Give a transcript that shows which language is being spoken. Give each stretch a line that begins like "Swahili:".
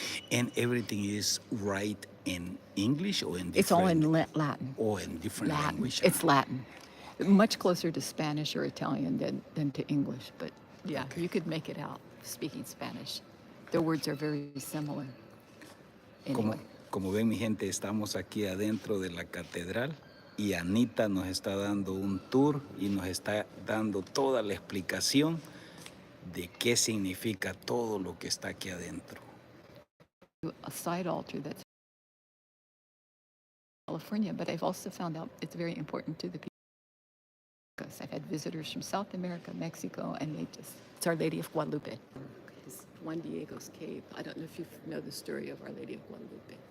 English: And everything is right in English or in different? It's all in Latin. Or in different Latin. language? It's Latin. Much closer to Spanish or Italian than to English, but yeah, Okay. you could make it out speaking Spanish. The words are very similar. Anyway.
Spanish: Como ven, mi gente, estamos aquí adentro de la catedral y Anita nos está dando un tour y nos está dando toda la explicación de qué significa todo lo que está aquí adentro.
English: A side altar that's California, but I've also found out it's very important to the people. Because I've had visitors from South America, Mexico, and it's Our Lady of Guadalupe. It's Juan Diego's cave. I don't know if you know the story of Our Lady of Guadalupe.